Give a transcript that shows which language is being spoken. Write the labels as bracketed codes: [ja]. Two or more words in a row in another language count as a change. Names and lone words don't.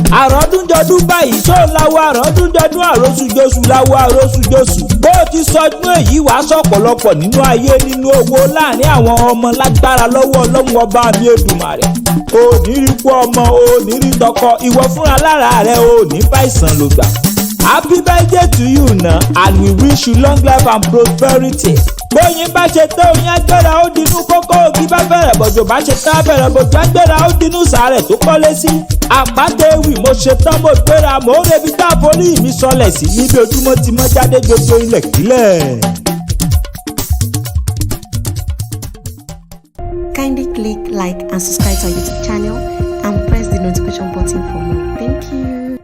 [yo] Àròdúnjọdún báyìí, ṣó ń láwọ àròdúnjọdún, àròsùjọsù láwọ àròsùjọsù. Bó ti sọdún èyí, wá sọ̀pọ̀lọpọ̀ nínú ayé, nínú owó, láàrin àwọn ọmọ lágbára lọ́wọ́ Ọlọ́run ọba mi Èdùmàrè. Ò ní rí kú ọmọ, ò ní rí tọkọ, ìwọ fúnra lára rẹ, ò ní bá ìsàn ló gbà. [en] Happy birthday to you na, and we wish you long life and prosperity. [yo] Bóyin bá ṣe tán, oyin á gbéra, ó dinú kókó. Ògì bá fẹ̀rẹ̀ bọ̀jọ̀, bá ṣe tán, fẹ̀rẹ̀ bọ̀jọ̀ á gbéra, ó dinú sàárẹ̀ tó kọ́lé sí. Àpáta ewì, mo ṣe tán, mo gbéra, mo ń rebi tá a forí mi sọlẹ̀ sí. Níbi ojúmọ́ ti mọ́ jáde, gbogbo ilẹ̀ kílẹ̀. [en] Kindly click like and subscribe to our YouTube channel and press the notification button for more. Thank you.